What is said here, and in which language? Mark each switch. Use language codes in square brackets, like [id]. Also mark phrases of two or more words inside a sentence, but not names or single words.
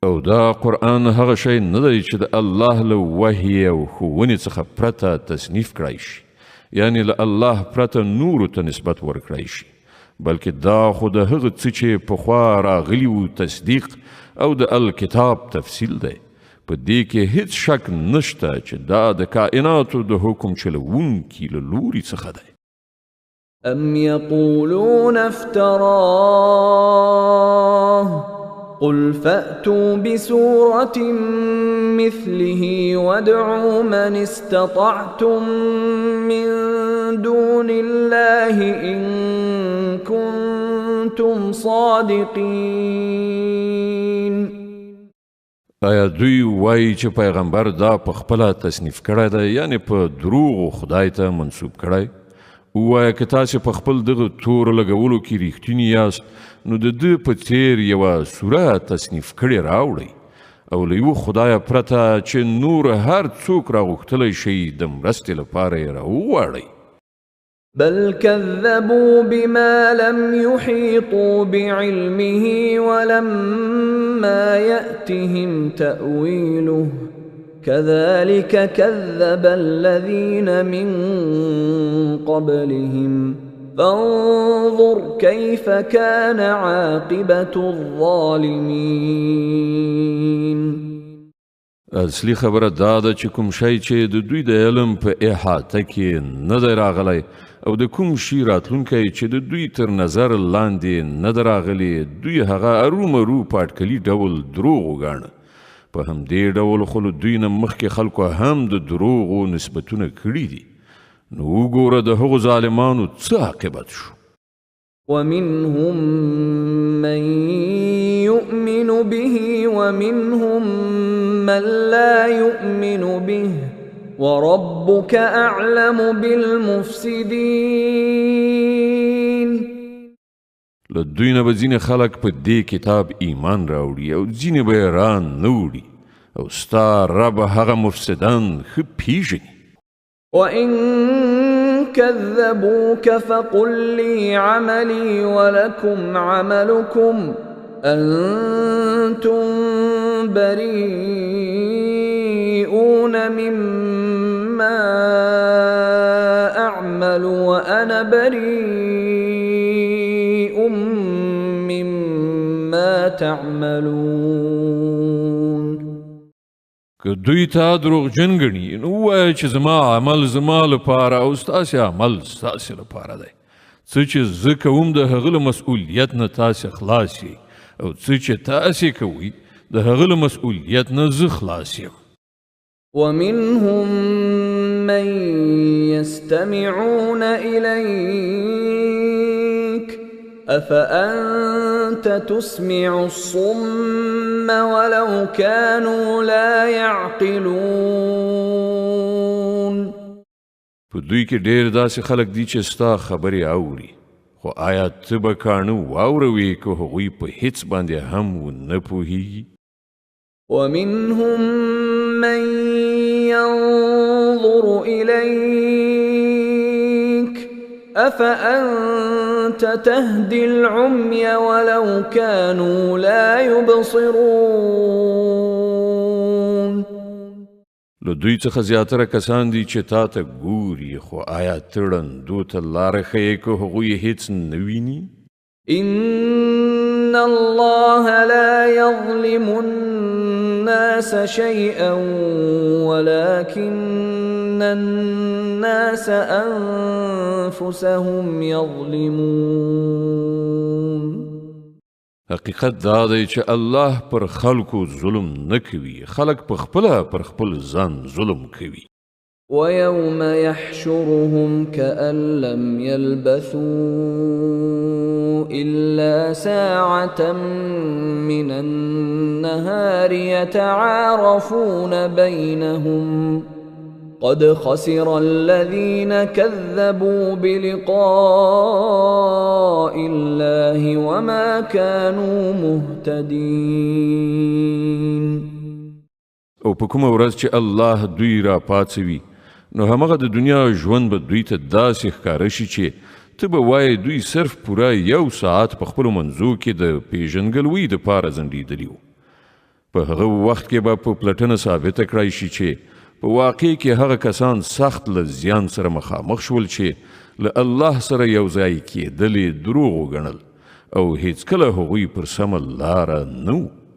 [ps] او دا قرآن هغه شی نه دی چې د الله له وحی او ښوونې څخه پرته تصنیف کړی شي، یعنی له الله پرته نورو ته نسبت ورکړی شي، بلکې دا خو د هغه څه چې پخوا راغلي وو تصدیق او د الکتاب تفصیل دی. په دې کې هیڅ شک نشته چې دا د کائناتو د حکم چلوونکي له لوري څخه دی. [ar] أم يقولون افتراه قل فأتوا بسورة مثله وادعوا من استطعتم من دون الله إن كنتم صادقين. [ps] آیا دوی وایي چې پیغمبر دا په خپله تصنیف کړی دی، یعنی په دروغو خدای ته منسوب کړی؟ ووایه که تاسې په خپل دغه تور لګولو کې ریښتیني یاست، نو د ده په څیر یوه سوره تصنیف کړې راوړئ او له یوه خدایه پرته چې نور هر څوک راغوښتلی شي د مرستې لپاره یې راوغواړئ. [ar] بل كذبوا بما لم يحيطوا بعلمه ولما يأتهم تأويله كذلك كذب الذين من قبلهم فانظر كيف كان عاقبة الظالمين. [ps] اصلي خبره دا ده چې کوم شی چې د دوی د علم په احاطه کې نه دی راغلی او د کوم شي راتلونکی چې د دوی تر نظر لاندې نه دی راغلی، دوی هغه ارومرو په اټکلي ډول دروغ وګاڼه. په همدې ډول خو له دوی نه مخکې خلکو هم د دروغو نسبتونه کړي دي. نو وګوره د هغو ظالمانو څه عاقبت شو. [ar] ومنهم من يؤمن به ومنهم من لا يؤمن به وربك أعلم بالمفسدين. [ps] له دوی نه به ځینې خلک په دې کتاب ایمان راوړي او ځینې به یې ران نه وړي، او ستا رب هغه مفسدان ښه پیژني. [ar] وإن كذبوك فقل لي عملي ولكم عملكم أنتم بريئون مما أعمل وأنا بريء مما تعملون. [ps] که دوی تا دروغجن ګڼي نو ووایه چې زما عمل زما لپاره او ستاسې عمل ستاسې لپاره دی. څه چې زه کوم د هغه له مسؤلیت نه تاسې خلاص یې، او څه چې تاسې کوئ د هغه له مسؤلیت نه زه خلاص یم. [ar] ومنهم من يستمعون إليك أفأنت تسمع الصم ولو كانوا لا يعقلون. [ps] په دوی کې ډېر داسې خلک دي چې ستا خبرې اوري، خو آیا ته به کاڼه واوروې که هغوی په هیڅ باندې هم ونه پوهیږي؟ [ar] ومنهم من ينظر إليك أفأنت تهدي العمي ولو كانوا لا يبصرون. [ps] له دوی څخه زیاتره کسان دي چې تا ته ګوري، خو آیا ته ړندو ته لاره ښیې که هغوی هیڅ نه ویني؟ [ar] إن الله لا يظلم الناس شيئا ولكن الناس أنفسهم يظلمون. [ps] حقیقت دا دی چې الله پر خلکو ظلم نه کوي، خلک په خپله پر خپل ځان ظلم کوي. [ar] ويوم يحشرهم كأن لم يلبثوا إلا ساعة من النهار يتعارفون بينهم قد خسر الذين كذبوا بلقاء الله وما كانوا مهتدين. [ps] او په کومه ورځ چې الله دوی را پاڅوي نو همغه د دنیا ژوند به دوی ته داسې ښکاره شي چې ته به وایې دوی صرف پوره 1 ساعت په خپلو منځو کې د پیژنګلوۍ دپاره ځنډېدلي وو. په هغه وخت کې به په پلټنه ثابته کړای شي چې په واقع کې هغه کسان سخت له زیان سره مخامخ شول چې له الله سره یو ځای کېدلې دروغ وګڼل او هیڅکله هغوی پر سمه لاره نه وو.